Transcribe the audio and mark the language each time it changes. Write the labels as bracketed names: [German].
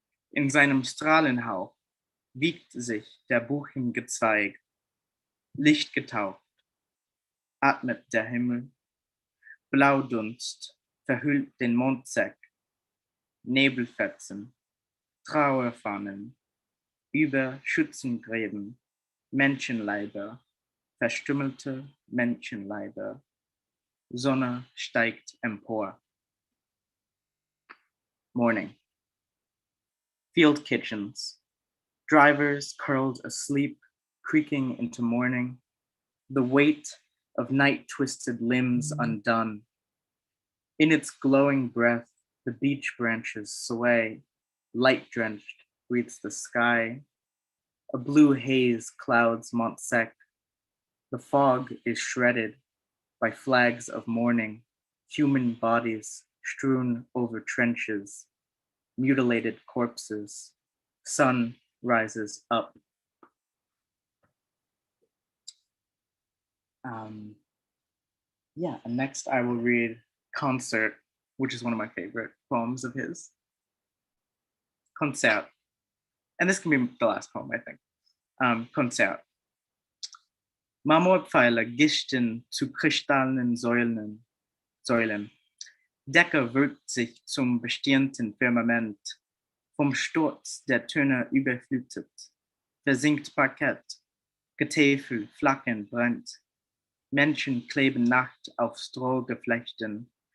[German] In seinem Strahlenhauch wiegt sich der buchige Zweig, Licht getaucht, atmet der Himmel, Blaudunst verhüllt den Mondsäck, Nebelfetzen, Trauerfahnen, über Schützengräben, Menschenleiber, verstümmelte Menschenleiber, Sonne steigt empor. [English] Morning. Field kitchens, drivers curled asleep, creaking into morning, the weight of night-twisted limbs undone. In its glowing breath, the beech branches sway, light-drenched greets the sky. A blue haze clouds Montsec. The fog is shredded by flags of mourning, human bodies strewn over trenches, mutilated corpses. Sun rises up. And next I will read Concert, which is one of my favorite poems of his. Konzert. And this can be the last poem, I think. [German] Konzert. Marmorpfeiler gischten zu kristallenen Säulen. Decke wölbt sich zum bestirnten Firmament. Vom Sturz der Töne überflutet. Versinkt Parkett. Getäfel flackern brennt. Menschen kleben Nacht auf Strohgeflechten.